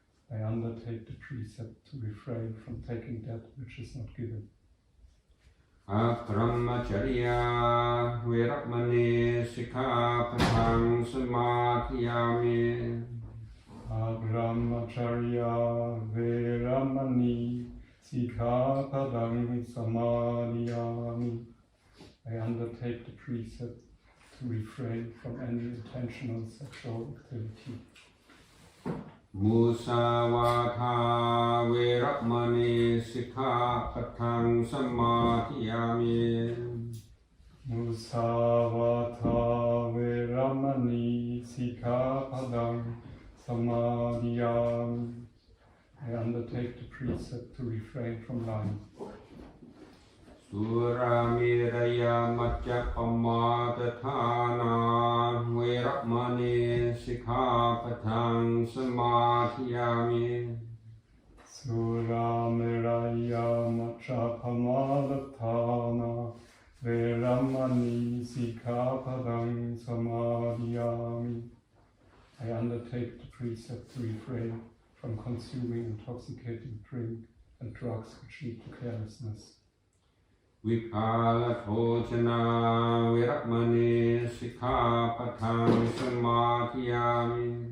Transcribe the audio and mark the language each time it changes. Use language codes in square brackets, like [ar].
[en] I undertake the precept to refrain from taking that which is not given. [pi] อะพรหมจริยาเวรมณีสิกขาปะทังสมาธิยามิ Brahmacharya Veramani Sikkhapadam Samadhiyami. [en] I undertake the precept to refrain from any intentional sexual activity. [pi] มุสาวาทาเวรมณีสิกขาปะทังสมาธิยามิ Musavata Veramani Sikkhapadam Samadhiyami. [en] I undertake the precept to refrain from lying. [pi] สุรามิรยามัจจปมาตทานาเวรมณีสิกขาปะทังสมาธิยามิ Suramiraya Machapamalatthana Veramani Sikkhapadam Samadhiyami. [en] I undertake the precept to refrain from consuming intoxicating drink and drugs which lead to carelessness. [pi] วิคาลโภชนาเวรมณีสิกขาปะทังสมาธิยามิ